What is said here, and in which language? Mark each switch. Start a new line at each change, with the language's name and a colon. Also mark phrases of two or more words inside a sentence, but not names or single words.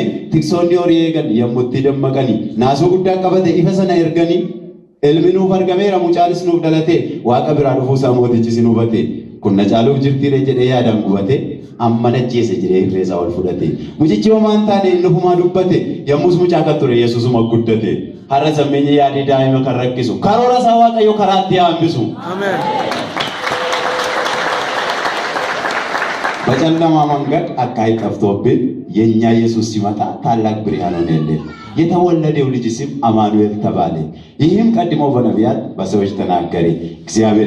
Oromo: tiksoonni horii eegan yommuu itti dammaqanii naasuu guddaa qabate ifa sana erganii ilmi nuuf argameera mucaanis nuuf dhalate waaqa biraa dhufuusaa mootichi sin hubate kun na caaluuf jirtiire jedhee yaadaan gubate amma najjeese jedhee irreesaa ol fudhate mucichi homaan taane inni humaa dubbate yommus mucaa kan ture Yesuusuma guddate har'a sammeenya yaadii daa'ima kan rakkisu karoora isaa waaqayyo karaatti hambisu አሜን
Amharic: በጨለማ መንገድ አካይ ጠፍቶብን የኛ ኢየሱስ ሲመጣ ታላቅ ብርሃን ሆነልን የተወለደው ልጅ ስም አማኑኤል ተባለ ይህም ቀድሞ በነቢያት በሰዎች ተናገረ እግዚአብሔር